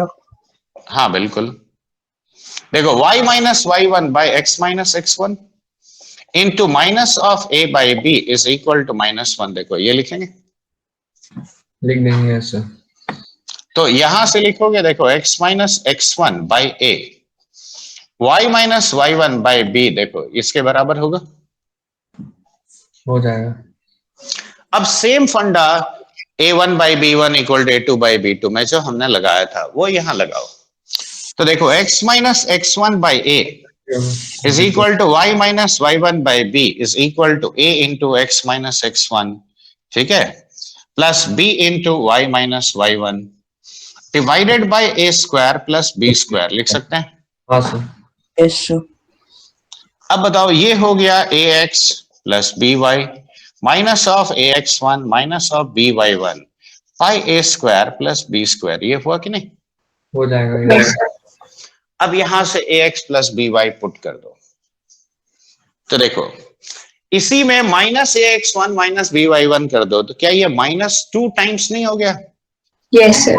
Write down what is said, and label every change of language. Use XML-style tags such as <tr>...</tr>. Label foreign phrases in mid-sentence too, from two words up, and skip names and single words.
<hi>हाँ बिल्कुल। देखो</hi> <en>y minus y1 by x minus x1 into minus of a by b is equal to -1.</en> <hi>देखो ये लिखेंगे, लिख देंगे सर। तो यहां से लिखोगे, देखो</hi> <en>x minus x1 by a, y minus y1 by b,</en> <hi>देखो इसके बराबर होगा। हो जाएगा। अब</hi> <en>same funda a1 by b1 equal to a2 by b2</en> <hi>में जो हमने लगाया था वो यहां लगाओ। तो देखो</hi> <en>x minus x1 by a is equal to y minus y1 by b is equal to a into x minus x1,</en> <hi>ठीक है,</hi> <en>plus b into y minus y1 divided by a square plus b square</en> <hi>लिख सकते हैं। हाँ सर।</hi> <en>yes sir.</en> <hi>अब बताओ ये हो गया</hi> <en>ax plus by minus of ax1 minus of by1 by a square plus b square,</en> <hi>ये हुआ कि नहीं? हो जाएगा ये। अब यहां से</hi> <en>ax plus by put</en> <hi>कर दो, तो देखो इसी में</hi> <en>minus ax1 minus by1</en> <hi>कर दो, तो क्या ये -2 टाइम्स नहीं हो गया?</hi> <en>yes sir.</en>